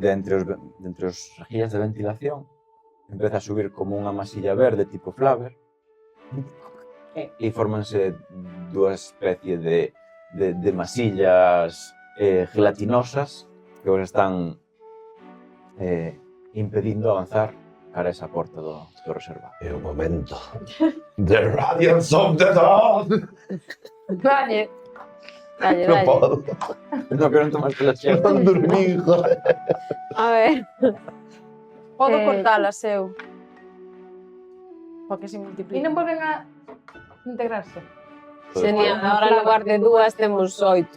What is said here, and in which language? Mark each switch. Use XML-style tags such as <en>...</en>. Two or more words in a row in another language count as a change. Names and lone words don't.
<gl>de entre os rejillas de ventilación. Empeza a subir como unha masilla verde tipo Flaver. E fórmanse dúas especies de masillas gelatinosas que vos están impedindo avanzar cara a esa porta do reservado. É o momento. The Radiance of the Dawn. Dalle. Non podo. Non quero tomarte la chea. Non dormí, joder. A ver, Podo Eh, cortalas eu. Para que se E multipliquen. non volven a integrarse.</gl> <es>genial, ahora en lugar de 2 temos 8.</es>